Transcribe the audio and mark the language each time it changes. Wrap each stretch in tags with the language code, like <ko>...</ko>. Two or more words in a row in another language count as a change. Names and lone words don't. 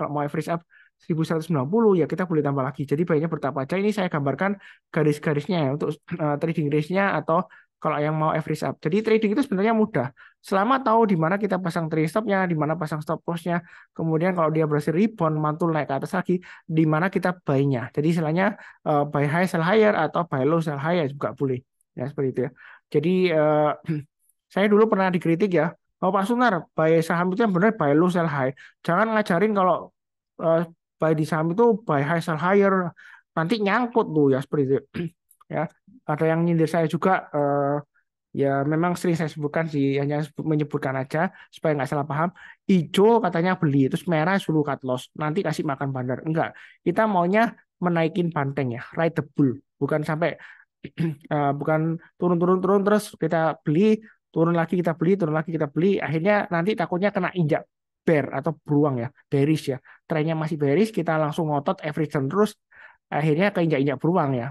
<id>Kalau mau</id> <en>average up</en> <id>1190 ya kita boleh tambah lagi. Jadi baiknya bertahap aja. Ini saya gambarkan garis-garisnya ya untuk</id> <en>trading range-</en> <id>nya atau kalau yang mau</id> <en>average up.</en> <id>Jadi trading itu sebenarnya mudah. Selama tahu di mana kita pasang</id> <en>trailing stop-</en> <id>nya, di mana pasang</id> <en>stop loss-</en> <id>nya, kemudian kalau dia berhasil rebound, mantul naik ke atas lagi, di mana kita buy-nya. Jadi istilahnya</id> <en>buy high sell higher</en> <id>atau</id> <en>buy low sell higher</en> <id>juga boleh. Ya seperti itu ya. Jadi saya dulu pernah dikritik ya, oh Pak Sunar, buy saham itu yang benar</id> <en>buy low sell high.</en> <id>Jangan ngajarin kalau eh, buy di saham itu</id> <en>buy high sell higher,</en> <id>nanti nyangkut tuh ya seperti itu. Ya, ada yang nyindir saya juga. Ya memang sering saya sebutkan sih, hanya menyebutkan aja supaya nggak salah paham. Hijau katanya beli, terus merah suruh</id> <en>cut loss,</en> <id>nanti kasih makan bandar. Enggak, kita maunya menaikin banteng ya,</id> <en>ride the bull,</en> <id>bukan sampai bukan turun terus kita beli, turun lagi kita beli, turun lagi kita beli, akhirnya nanti takutnya kena injak bear atau beruang ya, bearish ya. Trennya masih bearish, kita langsung ngotot average terus, akhirnya keinjak-injak beruang ya.</id>